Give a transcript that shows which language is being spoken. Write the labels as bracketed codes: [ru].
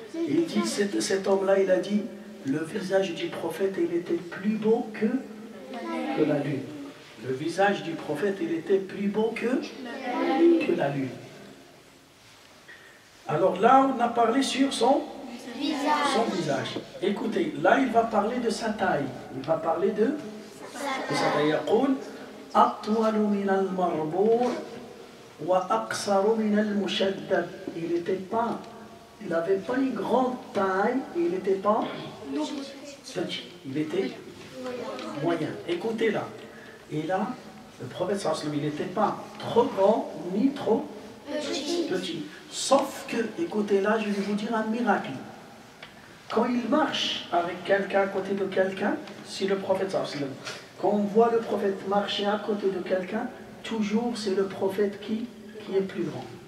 [fr] Il dit, cet homme-là, il a dit, le visage du prophète, il était plus beau que la lune. Le visage du prophète, il était plus beau que la lune. Alors là, on a parlé sur son visage. Écoutez, là, il va parler de sa taille. Il va parler de sa taille. [ar] يقول أطول من المربوع وأقصر من المشدد. [fr] Il n'avait pas une grande taille, il n'était pas petit, il était moyen. Écoutez là. Et là, le prophète sallallahu alayhi wa sallam, il n'était pas trop grand ni trop petit. Sauf que, écoutez là, je vais vous dire un miracle. Quand il marche avec quelqu'un à côté de quelqu'un, si le prophète sallallahu alayhi wa sallam, quand on voit le prophète marcher à côté de quelqu'un, toujours c'est le prophète qui est plus grand.